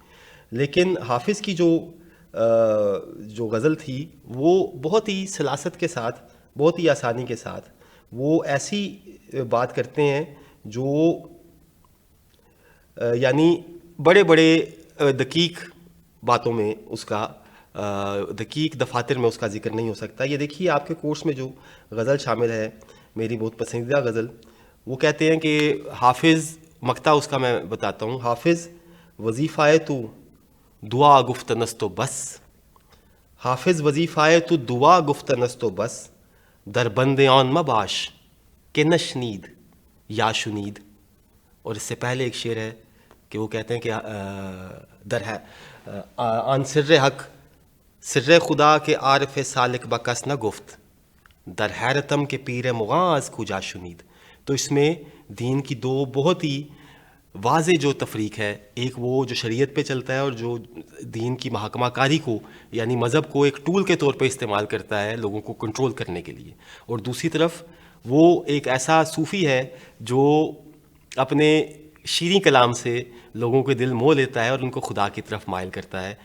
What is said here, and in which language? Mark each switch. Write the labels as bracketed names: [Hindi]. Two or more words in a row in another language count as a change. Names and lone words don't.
[Urdu] لیکن حافظ کی جو غزل تھی وہ بہت ہی سلاست کے ساتھ، بہت ہی آسانی کے ساتھ وہ ایسی بات کرتے ہیں جو یعنی بڑے دقیق باتوں میں اس کا، دقیق دفاتر میں اس کا ذکر نہیں ہو سکتا. یہ دیکھیے آپ کے کورس میں جو غزل شامل ہے، میری بہت پسندیدہ غزل، وہ کہتے ہیں کہ حافظ، مقطع اس کا میں بتاتا ہوں: [Persian] حافظ وظیفہ تو دعا گفتنست و بس، حافظ وظیفہ تو دعا گفتنست و بس، در بند آن مباش کہ نشنید یا شنید. [Urdu] اور اس سے پہلے ایک شعر ہے کہ وہ کہتے ہیں کہ [Persian] در ہے آن سر حق سر خدا کے عارف سالک بکس نہ گفت، در حیرتم کے پیر مغاز کجا شنید. [Urdu] تو اس میں دین کی دو بہت ہی واضح جو تفریق ہے، ایک وہ جو شریعت پہ چلتا ہے اور جو دین کی محاکمہ کاری کو، یعنی مذہب کو ایک ٹول کے طور پہ استعمال کرتا ہے لوگوں کو کنٹرول کرنے کے لیے، اور دوسری طرف وہ ایک ایسا صوفی ہے جو اپنے شیریں کلام سے لوگوں کے دل موہ لیتا ہے اور ان کو خدا کی طرف مائل کرتا ہے.